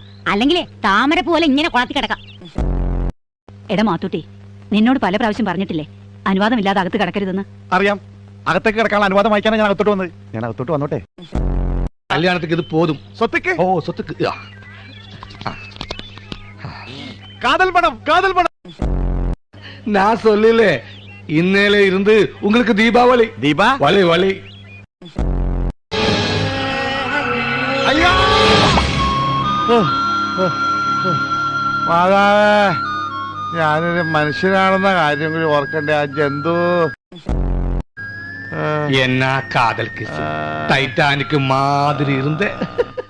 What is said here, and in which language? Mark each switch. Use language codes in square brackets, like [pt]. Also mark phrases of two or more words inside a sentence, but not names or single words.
[ml] അല്ലെങ്കിലേ താമര പോലെ ഇങ്ങനെ കുളത്തി കിടക്കാം. എടാ മാത്തൂട്ടി, നിന്നോട് പല പ്രാവശ്യം പറഞ്ഞിട്ടില്ലേ അനുവാദമില്ലാതെ അകത്ത് കിടക്കരുതെന്ന്? അറിയാം. അകത്തേക്ക് കിടക്കാനുള്ള അനുവാദം വായിക്കാനാണ് ഞാൻ അകത്തോട്ട് വന്നത്. ഞാൻ അകത്തോട്ട് വന്നോട്ടെ. [ta] கல்யாணத்துக்கு இது போதும். സ്വത്തുക്ക്? ஓ சொத்துக்கு. காதல் பணம், காதல் பணம். நான் சொல்லல, இன்னையில இருந்து உங்களுக்கு தீபாவளி. [ml] ദീപാ [ta] வலி வலி. [ml] അയ്യോ മാതാവേ, ഞാനൊരു മനുഷ്യനാണെന്ന കാര്യം കൂടി ഓർക്കണ്ടേ? ആ ജന്തു [ta] என்ன காதல் கிஸ் டைட்டானிக் மாதிரி இருந்த